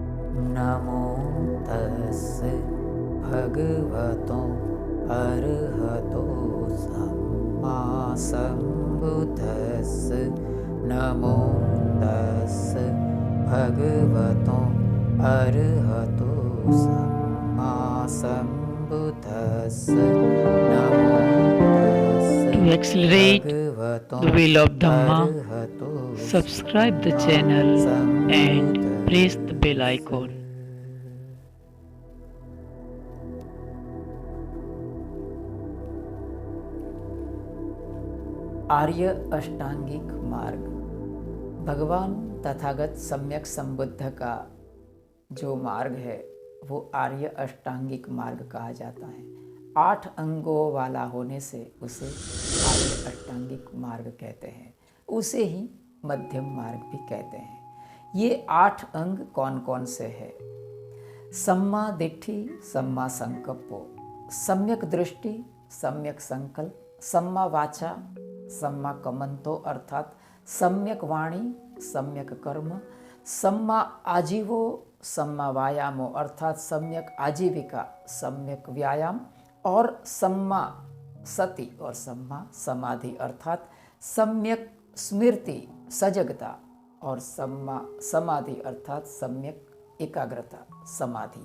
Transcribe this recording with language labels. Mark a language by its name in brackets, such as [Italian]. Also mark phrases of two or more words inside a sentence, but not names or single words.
[Pali] नमो तस् भगवतो अरहतो सम्मा सम्बुद्धस्स। नमो तस् भगवतो अरहतो सम्मा सम्बुद्धस्स। नमो [English] To [Pali] तस् [English] accelerate [Pali] भगवतो [English] the wheel of Dhamma, [Pali] अरहतो [English] subscribe the [Pali] सम्मा [English] channel and press the bell [Pali] सम्बुद्धस्स। [English] icon. [Hindi] आर्य अष्टांगिक मार्ग भगवान तथागत सम्यक संबुद्ध का जो मार्ग है वो आर्य अष्टांगिक मार्ग कहा जाता है। 8 अंगों वाला होने से उसे आर्य अष्टांगिक मार्ग कहते हैं। उसे ही मध्यम मार्ग भी कहते हैं। ये 8 अंग कौन कौन से हैं? [Pali] सम्मा दिट्ठि, सम्मा संकप्पो, [Hindi] सम्यक दृष्टि, सम्यक संकल्प, [Pali] सम्मा वाचा, सम्मा कमंतो [Hindi] अर्थात सम्यक वाणी, सम्यक कर्म, [Pali] सम्मा आजीवो, सम्मा व्यायामो [Hindi] अर्थात सम्यक आजीविका, सम्यक व्यायाम, और [Pali] सम्मा सति [Hindi] और [Pali] सम्मा समाधि [Hindi] अर्थात सम्यक स्मृति सजगता, और [Pali] सम्मा समाधि [Hindi] अर्थात सम्यक एकाग्रता समाधि।